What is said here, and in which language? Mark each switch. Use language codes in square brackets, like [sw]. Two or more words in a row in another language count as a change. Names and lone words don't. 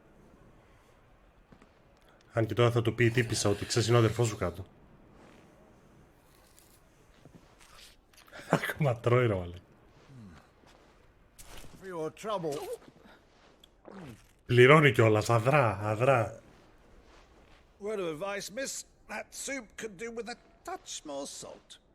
[el] Αν και τώρα θα του πει η τύπισσα ότι ξέρεις είναι ο αδερφός σου κάτω. Ακόμα τρώει ρε μάλλον. Πληρώνει κιόλας, αδρά, αδρά. [en] Word of advice, miss. That soup could do with a touch more salt.